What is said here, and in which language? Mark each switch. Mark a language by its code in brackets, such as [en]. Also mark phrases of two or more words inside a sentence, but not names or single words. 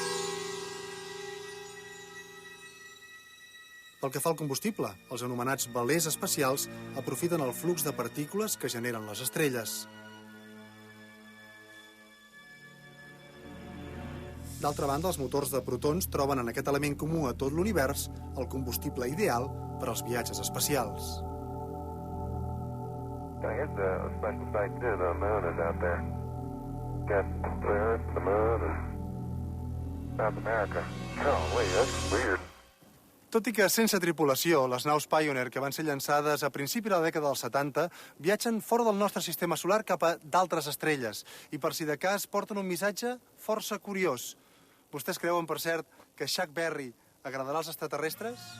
[ca] Pel que fa al combustible, els anomenats velers espacials aprofiten el flux de partícules que generen les estrelles. D'altra banda, els motors de protons troben en aquest element comú a tot l'univers el combustible ideal per als viatges espacials. [en] Here's a special sight too. The moon is out there. Got the Earth, the moon, and South America. Golly, that's weird. [ca] Tot i que sense tripulació, les naus Pioneer que van ser llançades a principi de la dècada dels 70 viatgen fora del nostre sistema solar cap a d'altres estrelles i per si de cas porten un missatge força curiós. Vostès creuen, per cert, que Chuck Berry agradarà als extraterrestres?